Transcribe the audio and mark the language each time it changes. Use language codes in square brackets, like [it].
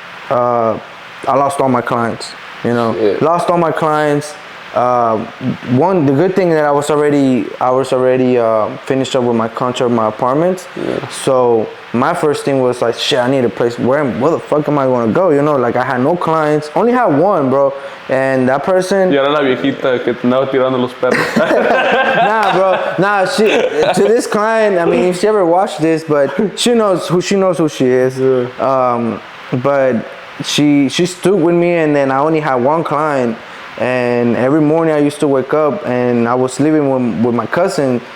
[en] I lost all my clients. You know, lost all my clients. The good thing that I was already finished up with my contract, my apartments. Yeah. So my first thing was like, shit, I need a place. Where the fuck am I gonna go? You know, like I had no clients, only had one, bro, and that person. [es] Y ahora la viejita que te andaba tirando los perros. [en] Nah, bro, nah. To this client, I mean, if she ever watched this, but she knows who she is. But she stood with me, and then I only had one client. And every morning I used to wake up, and I was living with my cousin.